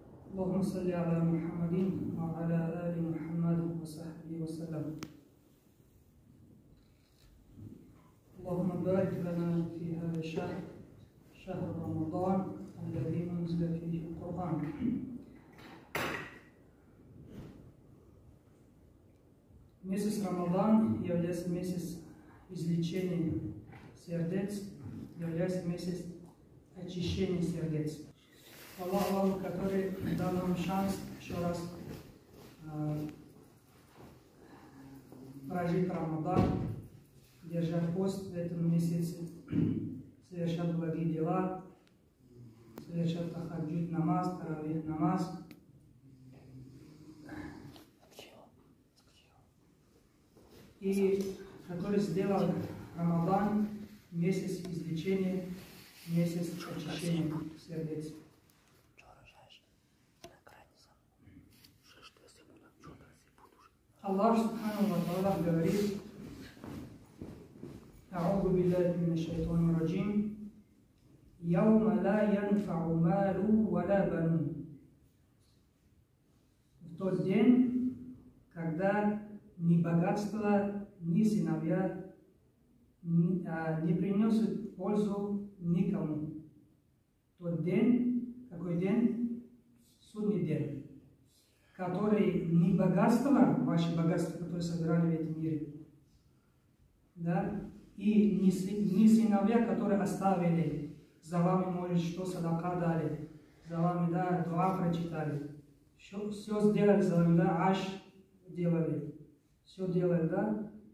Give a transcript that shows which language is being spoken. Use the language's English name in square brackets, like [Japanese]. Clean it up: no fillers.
[Arabic] اللهم صل على محمد وعلى آل محمد وصحبه وسلم. اللهم بارك لنا في هذا الشهر، شهر رمضان الذي أنزل فيه القرآن. [Russian] Месяц Рамадан является месяц излечения сердец, является месяц очищения сердец. Аллах, который дал нам шанс еще раз прожить Рамадан, держать пост в этом месяце, совершать благие дела, совершать тахаджуд намаз, таравих намаз. И который сделал Рамадан месяц излечения, месяц очищения сердец. Аллах Субхану ва Тааля говорит: [Arabic] أعوذ بالله من الشيطان الرجيم يوم لا ينفع مال ولا بنون. [Russian] В тот день, когда ни богатство, ни сыновья не принесут пользу никому. Тот день, какой день? Судный день, который ни богатство, ваши богатства, которые собирали в этом мире, да, и не сыновья, которые оставили, за вами, может, что садака дали, за вами, да, дуа прочитали, все сделали за вами, да, аш делали, все делали, да,